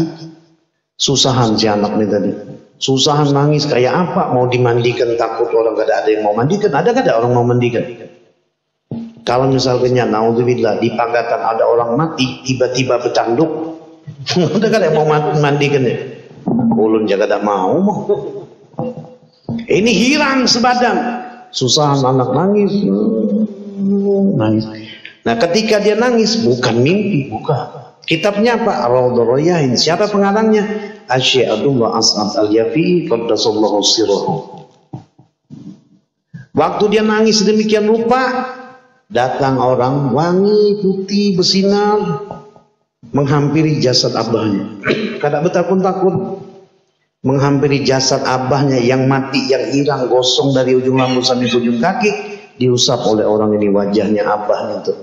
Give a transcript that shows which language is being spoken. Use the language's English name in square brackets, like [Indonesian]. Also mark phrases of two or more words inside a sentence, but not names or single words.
[Indonesian] Susahan si anak ini tadi. Susahan nangis kayak apa? Mau dimandikan takut orang gak ada yang mau mandikan. Ada gak ada orang mau mandikan? Kalau misalnya naudzubillah di Pagatan ada orang mati tiba-tiba bertanduk. Ada gak ada yang mau mandikan ya? [Banjar] Ulun jaga tak mau. Ini hirang sebadan. [Indonesian] Susahan anak nangis. Nah ketika dia nangis bukan mimpi, bukan. Kitabnya apa? Raudhur Rayyahin. Siapa pengarangnya? Asy-Syaikh Abdullah As'ad Al-Yafi [Arabic] قدس الله سره. [Indonesian] Waktu dia nangis demikian rupa, datang orang wangi putih bersinar menghampiri jasad abahnya. [Banjar] Kada bertakun-takun [Indonesian] menghampiri jasad abahnya yang mati, yang hilang, gosong dari ujung rambut sampai ujung kaki, diusap oleh orang ini wajahnya abahnya itu.